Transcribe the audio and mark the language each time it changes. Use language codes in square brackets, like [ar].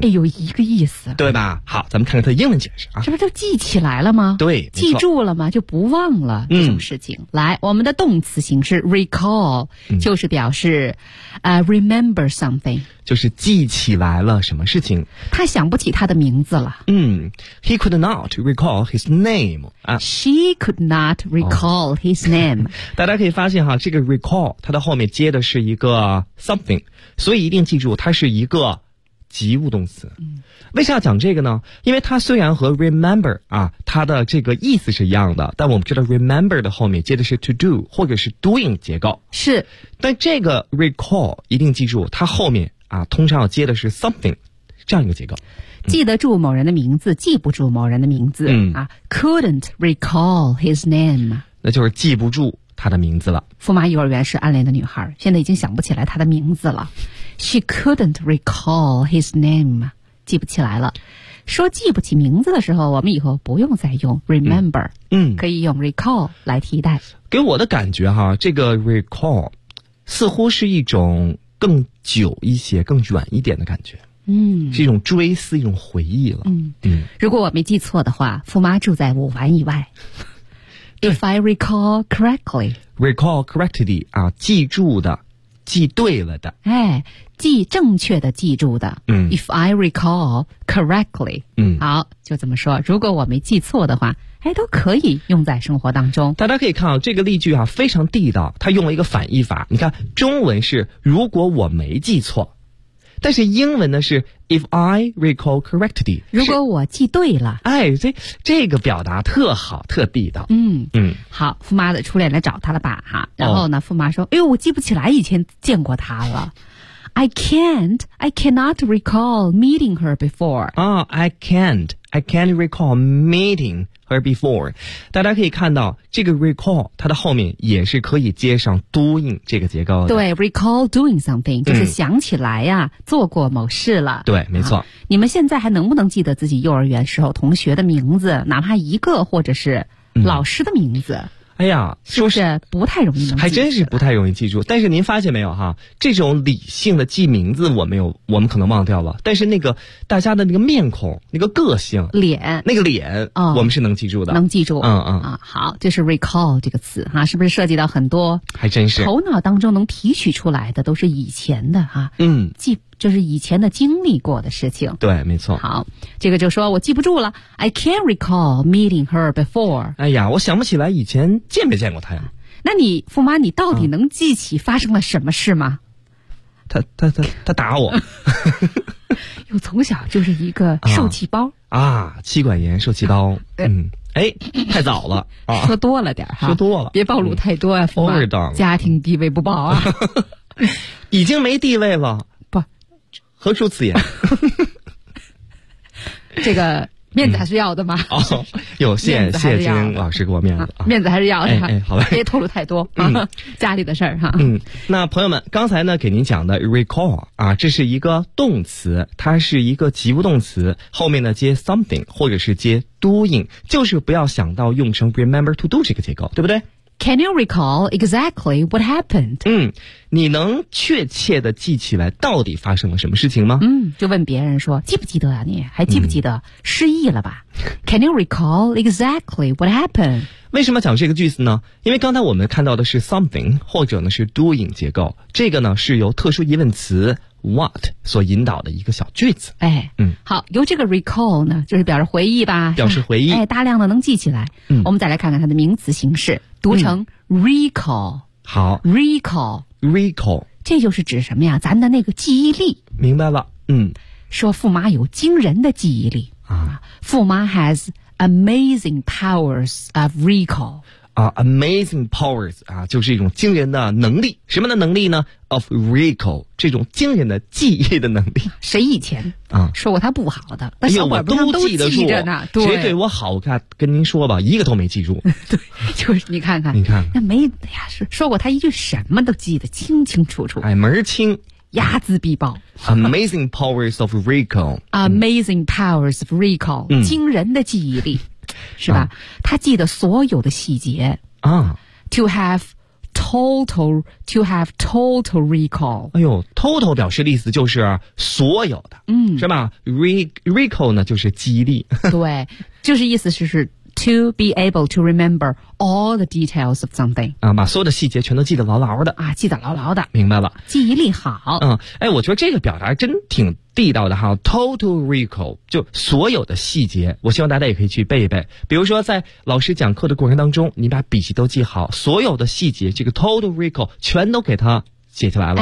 [zh] 哎，有一个意思，对吧？好，咱们看看它的英文解释啊。这不就记起来了吗？对，记住了吗？就不忘了这种事情。来，我们的动词形式 recall 就是表示 [en] remember something， [zh] 就是记起来了什么事情。他想不起他的名字了。 [en] He could not recall his name. She could not recall his name. [zh] 大家可以发现哈，这个 recall 它的后面接的是一个something， 所以一定记住它是一个及物动词。为啥要讲这个呢？因为它虽然和 remember 啊，它的这个意思是一样的，但我们知道 remember 的后面接的是 to do 或者是 doing 结构。是，但这个 recall 一定记住它后面啊，通常要接的是 something 这样一个结构。记得住某人的名字，记不住某人的名字。 [en] couldn't recall his name， [zh] 那就是记不住他的名字了。驸马幼儿园是暗恋的女孩，现在已经想不起来他的名字了。 [en] She couldn't recall his name， [zh] 记不起来了。说记不起名字的时候，我们以后不用再用 remember， 可以用 recall 来替代。给我的感觉哈，这个 recall 似乎是一种更久一些更远一点的感觉。是一种追思，一种回忆了。如果我没记错的话，驸马住在五环以外。 [en] If I recall correctly， recall correctly [zh] 啊，记住的，记对了的，哎，记正确的，记住的。 [en] If I recall correctly， [zh] 好，就这么说。如果我没记错的话，哎，都可以用在生活当中。大家可以看啊，这个例句啊非常地道，它用了一个反义法。你看，中文是如果我没记错，但是英文呢是 [en] If I recall correctly， [zh] 如果我记对了。哎，这个表达特好，特地道。好，驸马的初恋来找他了吧哈。然后呢，驸马说，哎呦，我记不起来以前见过他了。 [en] I cannot recall meeting her before。 I can't recall meeting her before。 [zh] 大家可以看到这个 recall 它的后面也是可以接上 doing 这个结构的。对， [en] recall doing something [zh] 就是想起来呀，做过某事了。对，没错。你们现在还能不能记得自己幼儿园时候同学的名字，哪怕一个，或者是老师的名字？哎呀，是不是不太容易能记住？还真是不太容易记住。但是您发现没有哈，这种理性的记名字我们可能忘掉了，但是那个大家的那个面孔，那个个性，脸，那个脸，我们是能记住的。能记住。好，就是 recall 这个词哈，是不是涉及到很多，还真是头脑当中能提取出来的都是以前的哈。记，就是以前的经历过的事情。对，没错。好，这个就说我记不住了。 [en] I can't recall meeting her before。 [zh] 哎呀，我想不起来以前见没见过她呀。那你驸马，你到底能记起发生了什么事吗？他打我。又从小就是一个受气包。气管炎，受气包。哎，太早了。说多了点哈。说多了。别暴露太多啊，驸马。 [en] Overdone。 [zh] 家庭地位不保啊。已经没地位了。何出此言？这个面子还是要的吗？有限，谢谢金老师给我面子。面子还是要的。好嘞，别透露太多。家里的事儿哈。那朋友们，刚才呢给您讲的 recall 啊，这是一个动词，它是一个及物动词，后面呢接 something 或者是接 doing， 就是不要想到用成 [en] remember to do [zh] 这个结构，对不对？ [en] Can you recall exactly what happened? [zh] 你能确切的记起来到底发生了什么事情吗？就问别人说，记不记得啊，你还记不记得失忆了吧。 [en] Can you recall exactly what happened? [zh] 为什么讲这个句子呢？因为刚才我们看到的是 something 或者呢是 doing 结构，这个呢是由特殊疑问词 what 所引导的一个小句子。哎，好，由这个 recall 呢就是表示回忆吧，表示回忆。哎，大量的能记起来。我们再来看看它的名词形式，读成 recall。好， [en] recall recall， [zh] 这就是指什么呀？咱的那个记忆力。明白了。说富妈有惊人的记忆力啊， [en] 富妈 has amazing powers of recall [zh] 啊 ， [en] amazing powers [zh] 啊，就是一种惊人的能力，什么的能力呢 ？ [en] Of recall [zh] 这种惊人的记忆的能力。谁以前啊说过他不好的？那小伙伴们都记着呢。对，谁对我好？我看跟您说吧，一个都没记住。对，就是你看看，你看那没呀，说过他一句什么都记得清清楚楚。哎，门清。睚眦必报 [en] Amazing powers of recall Amazing powers of recall、嗯、 [zh] 惊人的记忆力是吧、啊、他记得所有的细节啊 [en] To have total recall [zh] 哎呦 total 表示的意思就是所有的嗯，是吧 recall 呢就是记忆力对就是意思是 [en] To be able to remember all the details of something [zh] 啊，把所有的细节全都记得牢牢的啊，记得牢牢的，明白了，记忆力好。嗯，哎，我觉得这个表达真挺地道的哈 ，total recall 就所有的细节，我希望大家也可以去背一背。比如说，在老师讲课的过程当中，你把笔记都记好，所有的细节，这个 total recall 全都给它写下来了。